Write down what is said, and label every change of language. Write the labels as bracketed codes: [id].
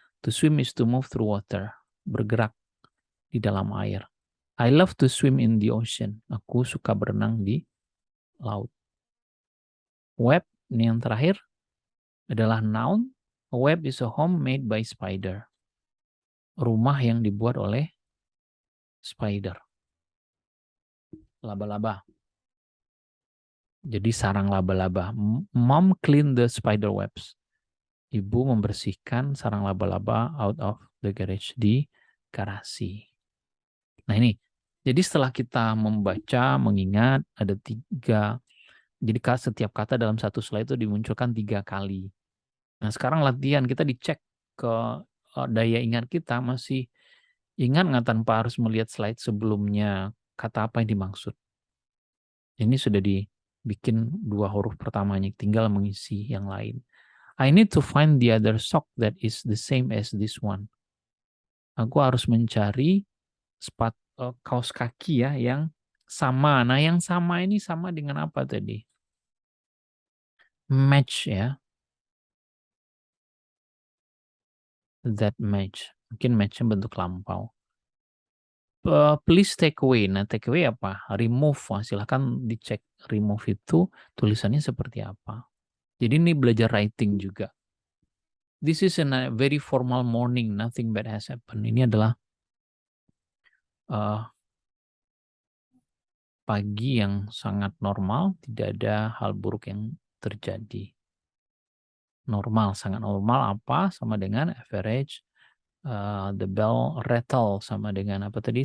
[en] To swim is to move through water, [id] bergerak di dalam air. [en] I love to swim in the ocean. [id] Aku suka berenang di laut. Web, ini yang terakhir, adalah noun. [en] A web is a home made by spider. [id] Rumah yang dibuat oleh spider. Laba-laba. Jadi sarang laba-laba. [en] Mom clean the spider webs. [id] Ibu membersihkan sarang laba-laba [en] out of the garage, [id] di garasi. Nah ini, jadi setelah kita membaca, mengingat, ada 3, jadi setiap kata dalam satu slide itu dimunculkan 3 kali. Nah sekarang latihan, kita dicek ke daya ingat kita, masih ingat nggak tanpa harus melihat slide sebelumnya, kata apa yang dimaksud. Ini sudah dibikin 2 huruf pertamanya, tinggal mengisi yang lain. [en] I need to find the other sock that is the same as this one. [id] Aku harus mencari kaos kaki ya yang sama. Nah, yang sama ini sama dengan apa tadi? Match ya. [en] That match. [id] Mungkin match-nya bentuk lampau. [en] Please take away. Nah, take away apa? Remove. [id] Nah, silahkan dicek remove itu tulisannya seperti apa. Jadi ini belajar writing juga. [en] This is a very formal morning. Nothing bad has happened. [id] Ini adalah pagi yang sangat normal. Tidak ada hal buruk yang terjadi. Normal, sangat normal apa? Sama dengan average. [en] The bell rattle [id] sama dengan apa tadi?